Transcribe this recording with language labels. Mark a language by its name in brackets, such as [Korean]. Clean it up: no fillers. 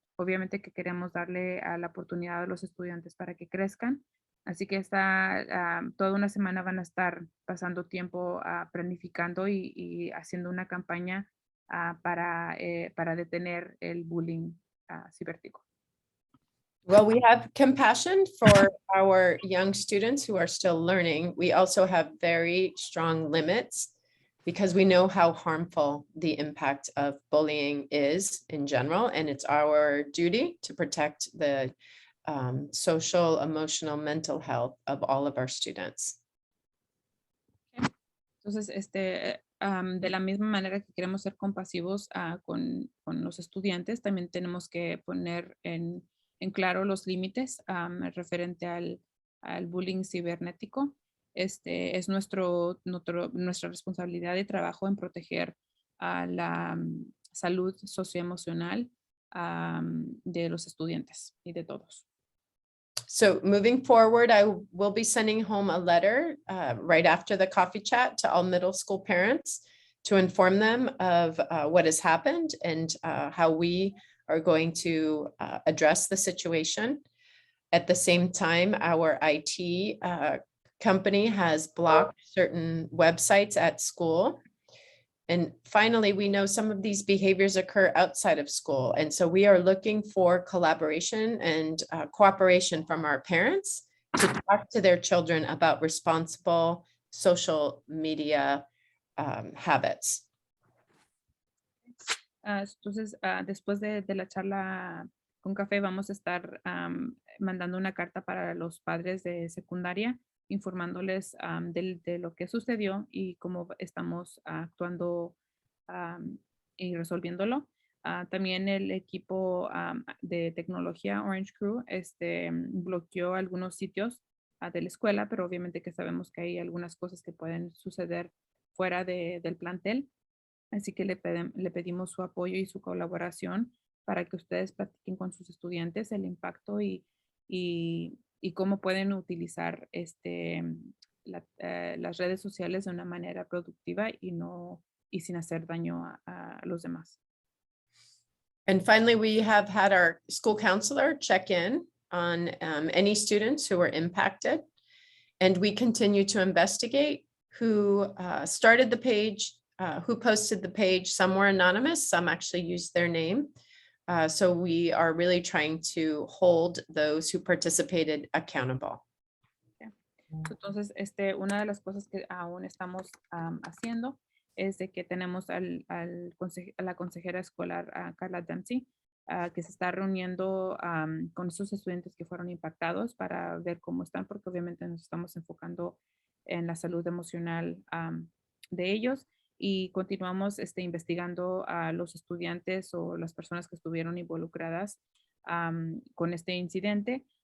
[Spanish] Obviamente que queremos darle la oportunidad a los estudiantes para que crezcan. Así que toda una semana van a estar pasando tiempo planificando y haciendo una campaña para detener el bullying cibernético. [English] Well, we have compassion for our young students who are still learning. We also have very strong limits because we know how harmful the impact of bullying is in general, and it's our duty to protect the social, emotional, mental health of all of our students. [Spanish] Entonces, de la misma manera que queremos ser compasivos con los estudiantes, también tenemos que poner en claro los límites referente al bullying cibernético. Es nuestra responsabilidad de trabajo en proteger la salud socioemocional de los estudiantes y de todos. [English] So moving forward, I will be sending home a letter right after the coffee chat to all middle school parents to inform them of what has happened and how we are going to address the situation. At the same time, our IT company has blocked certain websites at school. And finally, we know some of these behaviors occur outside of school. And so we are looking for collaboration and cooperation from our parents to talk to their children about responsible social media habits. [Spanish] Entonces, después de la charla con café, vamos a estar mandando una carta para los padres de secundaria, informándoles de lo que sucedió y cómo estamos actuando y resolviéndolo. También el equipo de tecnología Orange Crew bloqueó algunos sitios de la escuela, pero obviamente que sabemos que hay algunas cosas que pueden suceder fuera del plantel. Así que le pedimos su apoyo y su colaboración para que ustedes platiquen con sus estudiantes el impacto y cómo pueden utilizar las redes sociales de una manera productiva y sin hacer daño a los demás. [English] And finally, we have had our school counselor check in on any students who were impacted. And we continue to investigate who started the page, who posted the page. Some were anonymous, some actually used their name. So we are really trying to hold those who participated accountable. [Spanish] Entonces, una de las cosas que aún estamos haciendo es de que tenemos a la consejera escolar, Carla Dempsey, que se está reuniendo con esos estudiantes que fueron impactados para ver cómo están, porque obviamente nos estamos enfocando en la salud emocional de ellos y continuamos investigando a los estudiantes o las personas que estuvieron involucradas con este incidente.